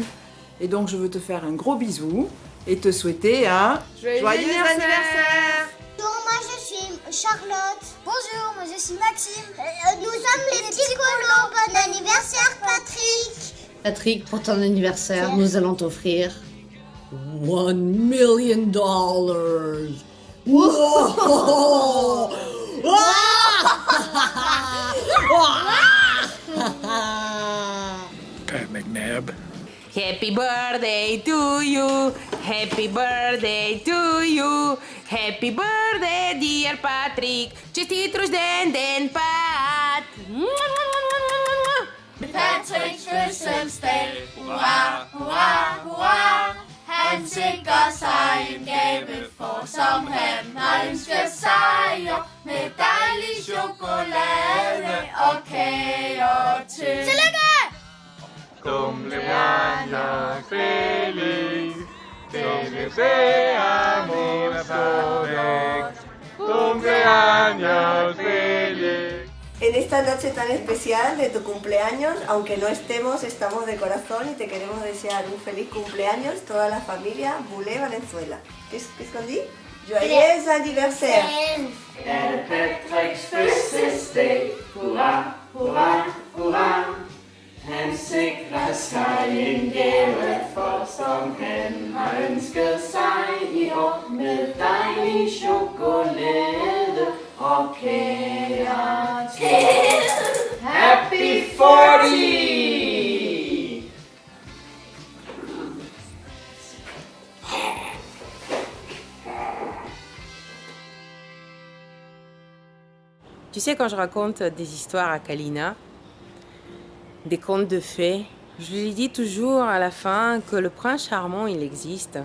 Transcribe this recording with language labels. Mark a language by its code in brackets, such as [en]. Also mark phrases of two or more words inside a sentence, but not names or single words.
[fr] Et donc, je veux te faire un gros bisou et te souhaiter un joyeux anniversaire. Bonjour, moi je suis Charlotte. Bonjour, moi je suis Maxime. Nous sommes les petits colos. Bon anniversaire, Patrick. Patrick, pour ton anniversaire, nous allons t'offrir $1 million. [en] Wow! Pat McNabb. Happy birthday to you. Happy birthday to you. Happy birthday, dear Patrick. [bg] Честит рожден ден, [en] Pat. [da] Patricks fødselsdag, hurra, hurra, hurra. Han sikrer sig en gave for, som han har ønsket sig, og med dejlig chocolate, ok, oczy. [es] Cumpleaños feliz, te deseamos todos. Cumpleaños feliz. En esta noche tan especial de tu cumpleaños, aunque no estemos, estamos de corazón y te queremos desear un feliz cumpleaños toda la familia Boulet Valenzuela. [fr] Qu'est-ce qu'on dit? Joyeux anniversaire! [da] Er Patrick's fødselsdag, hurra, hurra, hurra. Han sikrer sig en gave for, som han har ønsket sig i år, med dejlig chokolade og kager til. [en] Happy 40! [fr] Tu sais, quand je raconte des histoires à Kalina, des contes de fées, je lui dis toujours à la fin que le prince charmant, il existe.